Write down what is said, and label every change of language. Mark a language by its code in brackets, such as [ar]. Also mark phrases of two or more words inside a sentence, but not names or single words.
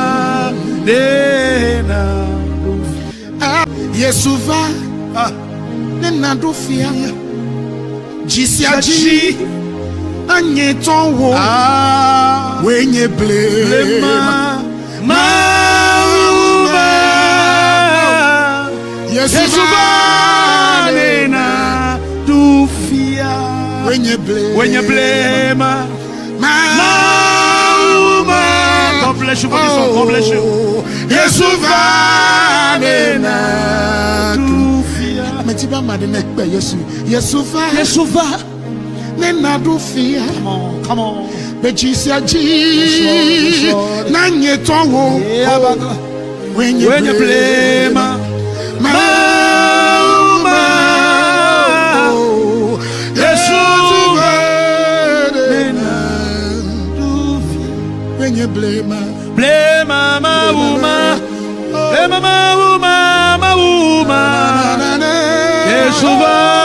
[ee] nena do fia Yesuva nena do fia jisiaji anye tonwo wenye blema mauma Yesuva nena do fia wenye blema mauma. [en] God bless you for this one. God bless you. [ee] Yesuva nena do fia. Metiba madene ekpe Yesu. Yesuva nena do fia. [en] Come on. [ee] Bejisia ji nanye tonwo wenye blema mauma Yesuva nena do fia wenye blema mauma Yesuva